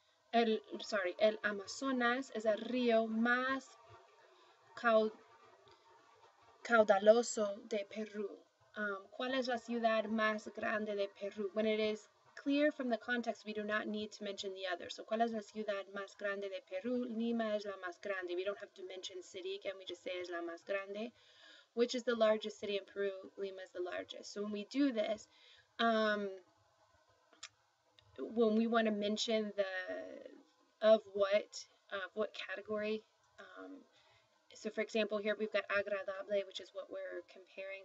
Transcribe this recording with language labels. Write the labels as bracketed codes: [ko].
[es] El Amazonas es el río más caudaloso de Perú. ¿Cuál es la ciudad más grande de Perú? [en] When it is clear from the context, we do not need to mention the other. [es] So, ¿cuál es la ciudad más grande de Perú? Lima es la más grande. [en] We don't have to mention city again, we just say [es] es la más grande. [en] Which is the largest city in Peru? Lima is the largest. So when we do this, when we want to mention of what category, so for example, here we've got agradable, which is what we're comparing.